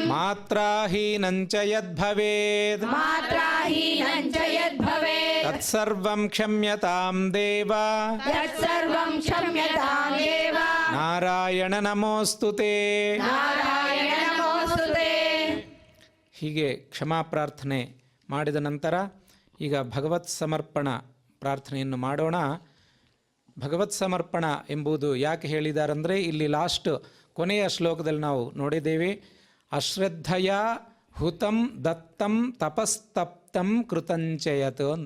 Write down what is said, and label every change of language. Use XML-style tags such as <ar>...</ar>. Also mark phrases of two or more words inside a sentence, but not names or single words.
<sa>ಮಾತ್ರಾಹೀನಂ ಚ ಯದ್ಭವೇದ್ मात्राहीनं च यद्भवेत् ತತ್ಸರ್ವಂ ಕ್ಷಮ್ಯತಾಂ ದೇವ तत्सर्वं क्षम्यतां देव ನಾರಾಯಣ ನಮೋಸ್ತುತೆ. नारायण नमोऽस्तु ते</sa> <kn>ಹೀಗೆ ಕ್ಷಮಾ ಪ್ರಾರ್ಥನೆ ಮಾಡಿದ ನಂತರ ಈಗ ಭಗವತ್ ಸಮರ್ಪಣ ಪ್ರಾರ್ಥನೆಯನ್ನು ಮಾಡೋಣ. ಭಗವತ್ ಸಮರ್ಪಣ ಎಂಬುದು ಯಾಕೆ ಹೇಳಿದಾರಂದರೆ ಇಲ್ಲಿ ಲಾಸ್ಟ್ ಕೊನೆಯ ಶ್ಲೋಕದಲ್ಲಿ ನಾವು ನೋಡಿದ್ದೇವೆ,</kn> <sa>ಅಶ್ರದ್ಧಯ ಹುತಂ ದತ್ತಂ ತಪಸ್ತಪ್ತಂ ಕೃತಂಚಯತ್</sa> <kn>ಅಂತ.</kn>